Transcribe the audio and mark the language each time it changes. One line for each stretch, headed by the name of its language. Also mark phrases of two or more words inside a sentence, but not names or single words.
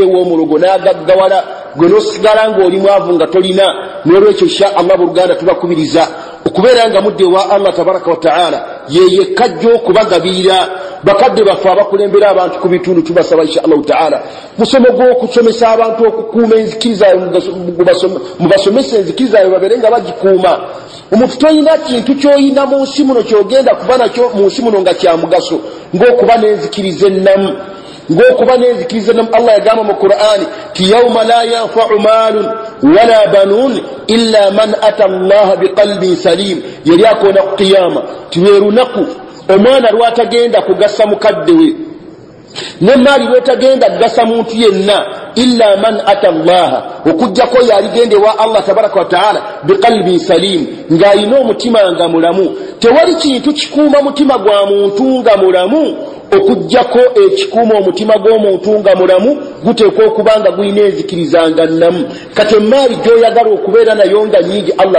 Ganda: ew'omulogo n'agaggawala gwe n'osigala ng'oli mwavu nga tolina n'olwekyo
Arabic: إن شاء الله
Ganda: buluganda tubakubiriza okubeera nga mudde wa Allah
Arabic: تبارك وتعالى
Ganda: yeye kajjo okubagabirira bakadde baffe abakulembera abantu ku bitundu tubasaba
Arabic: إن شاء الله تعالى
Ganda: musomo gw'okusomesa abantu okukuuma enzikiriza mubasomesa enzikiriza babeere nga bagikuuma omuntu toyina kintu kyoyina mu nsi muno kyogenda kuba nakyo mu nsi muno nga kya mugaso ng'okuba n'enzikiriza ennamu Allah yagamba mu Qur'ani ti
Arabic: يوم لا ينفع مال ولا بنون إلا من أتى الله بقلب سليم
Ganda: yali akona qiyama tiwerunaku omwana lwatagenda kugassa mukadde we nemali lwatagenda kugassa muntu yenna
Arabic: إلا من أتى الله
Ganda: okujjako yaligende wa Allah
Arabic: تبارك وتعالى بقلب
Ganda: salim ng'alina omutima nga mulamu tewali kintu kikuuma mutima gwa muntu nga mulamu okujjako ekikuuma omutima gw'omuntu nga mulamu guteekwa okuba nga gulina enzikirizanga nnamu kati emaali gy'oyagala okubeera nayo nga nyingi Allah